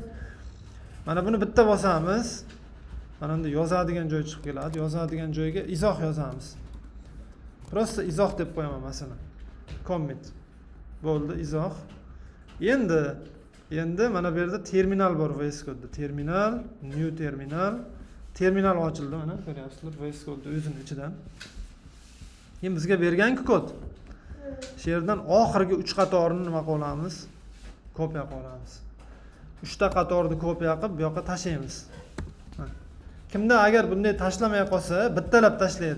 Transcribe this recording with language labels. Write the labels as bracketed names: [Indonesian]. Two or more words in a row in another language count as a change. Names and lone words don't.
[Uzbek] Mana buni bitta bosamiz. Mana bunda yozadigan joy chiqib keladi. Yozadigan joyga izoh yozamiz. Prosta izoh deb qo'yaman masalan. Commit. Bo'ldi, izoh. Endi mana bu yerda terminal bor VS Code. [English] Terminal, new terminal. [Uzbek] Terminal ochildi mana, ko'ryapsizlar, VS Code o'zining ichidan. Endi bizga bergan-ku kod. Shu yerdan oxirgi 3 qatorni nima qilamiz? Kopiya qilamiz. 3 ta qatorni kopiya qilib bu yoqqa tashlaymiz. Kimda agar bunday tashlamay qolsa, bittalab tashlaydi.